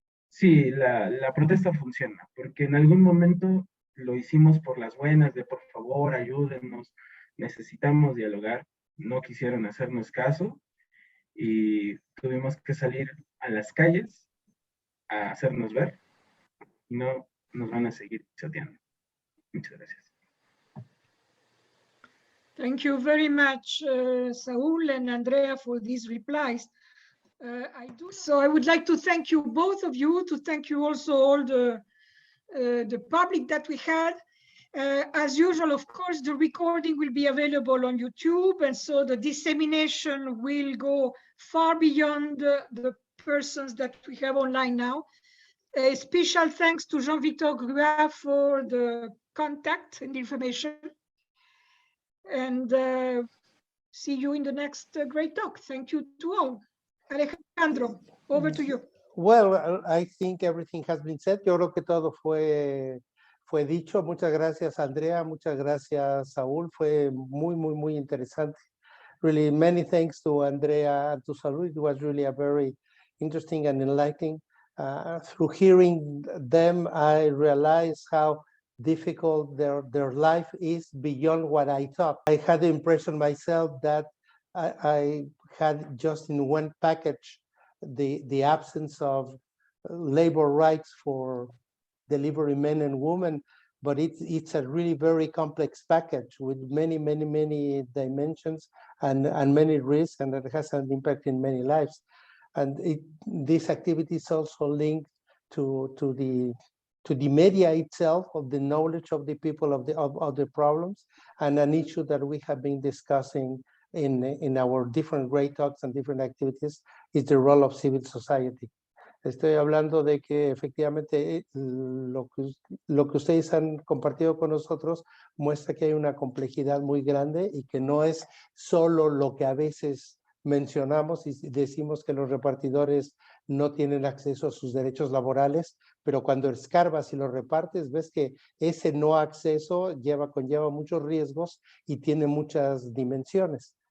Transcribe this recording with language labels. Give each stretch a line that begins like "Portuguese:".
Spanish: Sí, la protesta funciona, porque en algún momento lo hicimos por las buenas, de por favor, ayúdennos, necesitamos dialogar. No quisieron hacernos caso y tuvimos que salir a las calles a hacernos ver, y no nos van a seguir pisoteando. Muchas gracias.
English: Thank you very much, Saúl and Andrea, for these replies. So I would like to thank you, both of you, to thank you also all the public that we had. As usual, of course, the recording will be available on YouTube, and so the dissemination will go far beyond the persons that we have online now. A special thanks to Jean-Victor Grua for the contact and information. And see you in the next Greytalk. Thank you to all. Alejandro, over to you. Well, I think everything has been said.
Spanish: Yo creo que todo fue dicho. Muchas gracias, Andrea. Muchas gracias, Saúl. Fue muy interesante.
English: Really, many thanks to Andrea and to Saúl. It was really a very interesting and enlightening. Through hearing them, I realized how difficult their life is beyond what I thought. I had the impression myself that I had just in one package the absence of labor rights for delivery men and women, but it's a really very complex package with many dimensions and many risks, and that has an impact in many lives. And this activity is also linked to the media itself, of the knowledge of the people of the problems, and an issue that we have been discussing in our different Greytalks and different activities is the role of civil society.
Spanish: Estoy hablando de que efectivamente lo que ustedes han compartido con nosotros muestra que hay una complejidad muy grande y que no es solo lo que a veces mencionamos y decimos que los repartidores no tienen acceso a sus derechos laborales, pero cuando escarbas y los repartes, ves que ese no acceso conlleva muchos riesgos y tiene muchas dimensiones.